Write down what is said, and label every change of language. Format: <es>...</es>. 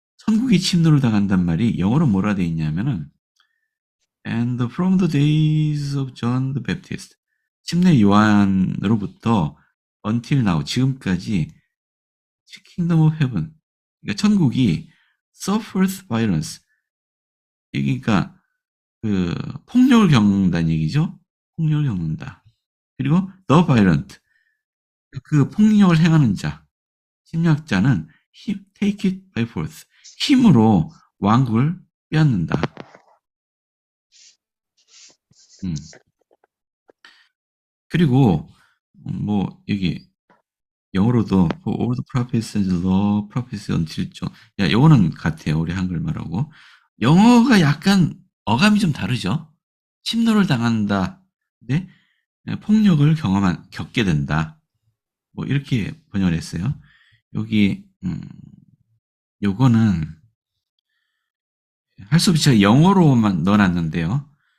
<ko>천국이 침노를 당한단 말이 영어로 뭐라 돼 있냐면은</ko> <en>And from the days of John the Baptist</en> <ko>침례 요한으로부터</ko> <en>until now</en> <ko>지금까지</ko> <en>kingdom of heaven</en> <ko>그러니까 천국이</ko> <en>suffers violence</en> <ko>그러니까 그 폭력을 겪는다는 얘기죠. 폭력을 겪는다. 그리고</ko> <en>the violent</en> <ko>그 폭력을 행하는 자 침략자는</ko> <en>take it by force</en> <ko>힘으로 왕국을 빼앗는다. 그리고 뭐 여기 영어로도</ko> <en>all the prophets and the prophets until John</en> <ko>야 영어는 같아요. 우리 한글말하고 영어가 약간 어감이 좀 다르죠. 침노를 당한다. 근데 폭력을 겪게 된다. 뭐 이렇게 번역을 했어요. 여기 요거는 할 수 없이 제가 영어로만 넣어놨는데요.</ko>